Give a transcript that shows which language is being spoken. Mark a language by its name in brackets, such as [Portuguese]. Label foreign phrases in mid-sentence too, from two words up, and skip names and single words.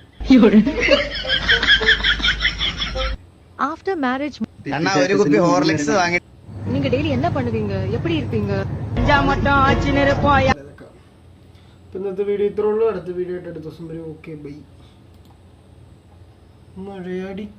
[English] After marriage, [Malayalam] ഒരു കുപ്പി ഹോർലിക്സ് വാങ്ങി. [Tamil] நீங்க டெய்லி என்ன பண்ணுவீங்க, எப்படி இருப்பீங்க? [Malayalam] ഇന്നത്തെ വീഡിയോ ഇത്രേ ഉള്ളൂ. അടുത്ത വീഡിയോ ആയിട്ട് അടുത്ത ദിവസം വരും. ഓക്കെ, ബൈ. മഴയടി